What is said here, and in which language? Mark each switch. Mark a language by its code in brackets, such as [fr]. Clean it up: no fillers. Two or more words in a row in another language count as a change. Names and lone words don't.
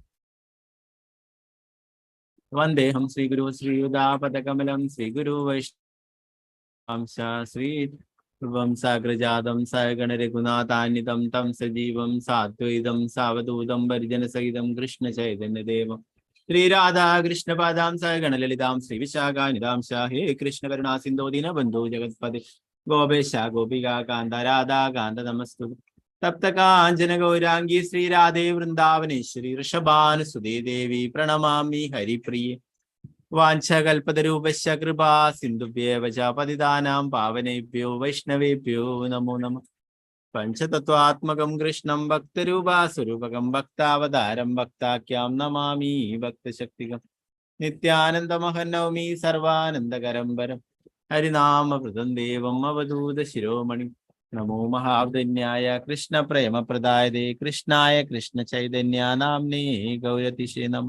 [sa] വന്ദേഹം ശ്രീഗുരു ശ്രീയുതാപദകമലം ശ്രീഗുരു വൈഷ്ണവംശ ശ്രീ സാഗ്രജാതം സഗണ രഘുനാഥാന്വിതം തം സജീവം സാദ്വൈതം സാവധൂതം പരിജനസഹിതം കൃഷ്ണ ചൈതന്യദേവം ശ്രീരാധാ കൃഷ്ണപാദാം സഗണ ലളിതാം ശ്രീ വിശാഖാനിതാം ഹേ കൃഷ്ണ കരുണാ സിന്ധോ ദീനബന്ധോ ജഗത്പതി ഗോപേശ ഗോപികാ കാന്ത രാധാ കാന്ത നമസ്തുതേ. തപ്ത കാഞ്ചന ഗൗരാംഗി ശ്രീരാധേ വൃന്ദാവനേശ്വരി ഋഷഭാനുസുതേ ദേവി പ്രണമാമി ഹരിപ്രിയേ. വാഞ്ചകൽപതരൂപശ്ച കൃപാ സിന്ധുഭ്യേവ ച പതിതാനാം പാവനേഭ്യോ വൈഷ്ണവേഭ്യോ നമോ നമഃ. പഞ്ചതത്വാത്മകം കൃഷ്ണം ഭക്തരൂപാസ്വരൂപകം ഭക്താവതാരം ഭക്താഖ്യാം നമാമി ഭക്തശക്തികം. നിത്യാനന്ദമഹം നൗമി സർവാനന്ദകരം വരം ഹരിനാമൃതം ദേവം അവധൂത ശിരോമണി. നമോ മഹാവദന്യായ കൃഷ്ണ പ്രേമപ്രദായതേ കൃഷ്ണായ കൃഷ്ണ ചൈതന്യ നാമ്നേ ഗൗരതിശേ നമഃ.